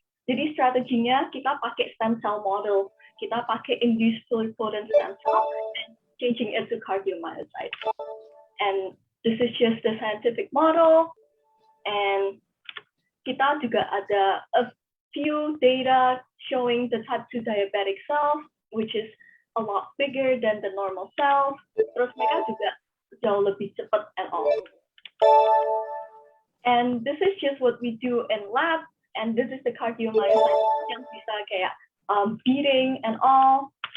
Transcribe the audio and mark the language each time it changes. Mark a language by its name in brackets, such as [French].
[Indonesian] Jadi strateginya kita pakai [English] stem cell model, [Indonesian] kita pakai [English] induced pluripotent stem cell and changing it to cardiomyocytes. And this is just the scientific model, and [Indonesian] kita juga ada [English] a few data showing the type 2 diabetic cells, which is a lot bigger than the normal cells. [Indonesian] Terus mereka juga jauh lebih cepat [English] and all. And this is just what we do in lab, and this is the cardiomyocytes [Indonesian] yang bisa kayak [English] beating and all.